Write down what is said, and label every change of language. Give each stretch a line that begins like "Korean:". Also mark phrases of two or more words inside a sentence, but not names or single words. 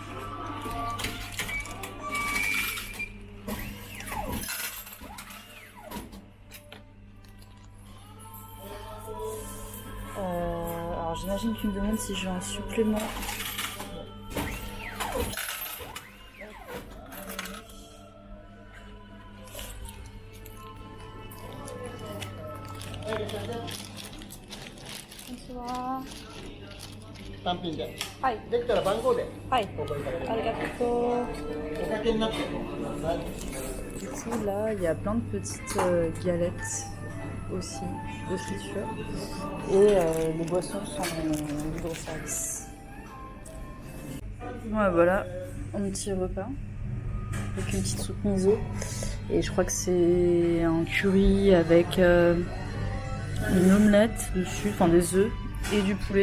French: Alors j'imagine qu'il me demande si j'ai un supplément. Bonsoir.
Japanese: 単品で、はい。できたら番号ではい。お声掛けありがとう。おかけになってください。
French: Ici, là, il y a plein de petites galettes aussi de friture. Et les boissons sont en libre service. Ouais, voilà, un petit repas. Avec une petite soupe miso. Et je crois que c'est un curry avec une omelette dessus, enfin des œufs et du poulet.